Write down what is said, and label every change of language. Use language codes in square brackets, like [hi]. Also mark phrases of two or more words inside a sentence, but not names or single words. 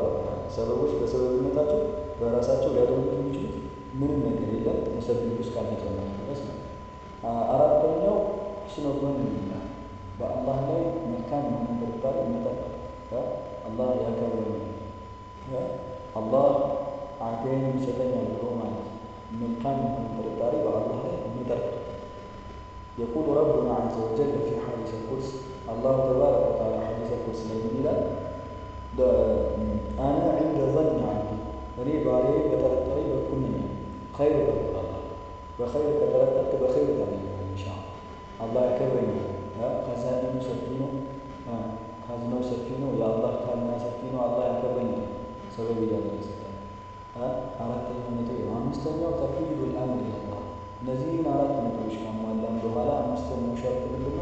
[am] ወተዓላ። ሰበቦች በሰበብነታቸው በራሳቸው ሊያደርጉት የሚችሉት ምንም ነገር የለም ሙሰቢብ ውስጥ ካልተጨመረ ድረስ ነው። አራተኛው [ar] حسن ظن بالله [am] በአላህ ላይ መልካም የሆነ ጥርጣሬ መጠበቅ። አላህ ያከብረኛል፣ አላህ አገኝ ይሰጠኛል ብሎ ማለት መልካም የሆነ ጥርጣሬ በአላህ ላይ መጠበቅ። [ar] يقول ربنا عز وجل في حديث القدس الله تبارك وتعالى حديث القدس [am] ላይ ምን ይላል? [ar] أنا عند ظن عبدي [am] እኔ ባሪያዬ በጠረጠረኝ በኩል ነኝ። ኸይር በአላህ በኸይር ከጠረጠርክ በኸይር ታገኛለህ [ar] إن شاء الله። [am] አላህ ያከብረኛል። ከዛኔው ሰፊ ነው፣ ካዝናው ሰፊ ነው፣ የአላህ ካዝና ሰፊ ነው። አላህ ያከብረኛል ሰበብ እያደረሰ አራተኛው ነጥብ ነው። አምስተኛው [ar] تفويض الأمر إلى الله። [am] እነዚህን 4 ነጥቦች ካሟላን በኋላ አምስተኛው ሸርጥ ምንድነው?